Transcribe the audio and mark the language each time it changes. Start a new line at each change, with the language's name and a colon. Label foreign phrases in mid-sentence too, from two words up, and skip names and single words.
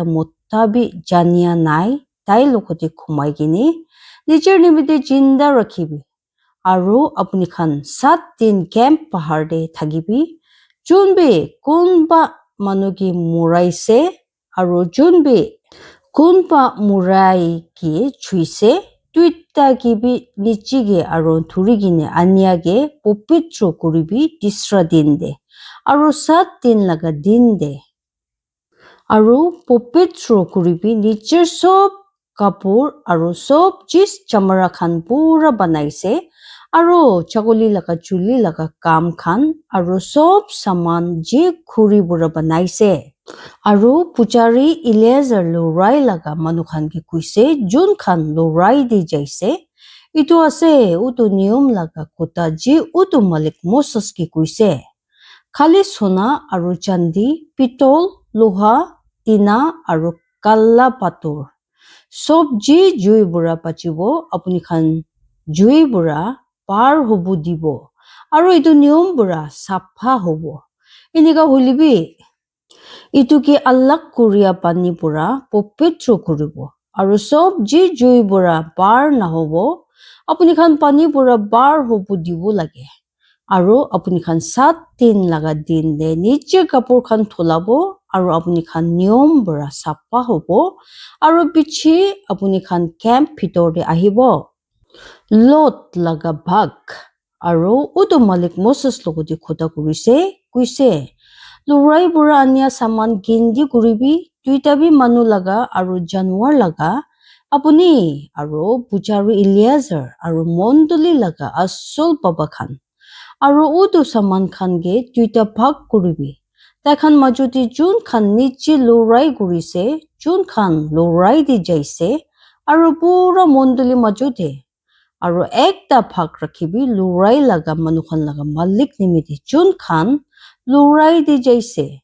Naga Pidgin: mutta bi jania nai tai lokote khumai gini nijer nimite jinda rakhibi aru apuni khan 7 din camp pahar de thagibi junbi kunba manu ki muraise aru junbi kunba murai ki chuise tuita ki bi nichige aru thurigine aniage popitro kuribi tisra din de aru 7 din laga din de aru popitro kuribi nijer sob kapur aru sob jis chamara khan pura banaise aru chakoli laga chuli laga kam khan aru sob saman je khuri bura banaise Aru puchari Eliezer lorai laga manukhan ki kuise jun khan lorai di jaise itu ase utu niyom laga kota ji utu malik Moses ki kuise khali sona aru chandi pitol loha tina aru kalla pator sob ji jui bura pachibo apuni khan jui bura par hobu dibo aru itu niyom bura sapha hobo inika hulibi itu ki alak kuria pani pura popitro kuribo aru sob ji jui bura bar nahobo apuni khan pani pura bar hobu dibo lage aru apuni khan 7 din laga din de niche kapur khan tholabo aru apuni khan niyom bura sapha hobo aru pichi apuni khan camp bhitor de ahibo lot laga bhag aru utu malik Moses logoti khoda kurise kuise Lurai bura ania saman gindi kuribi tuita bi manu laga aru janwar laga apuni aru puchari Eliezer aru mondoli laga asol baba khan aru utu saman khan ge tuita bhag kuribi taikhan majuti jun khan niche lurai kurise jun khan lurai di jaise aru pura mondoli majuti aru ekta bhag rakhibi lurai laga manu khan laga malik nimiti jun khan lurai di jaise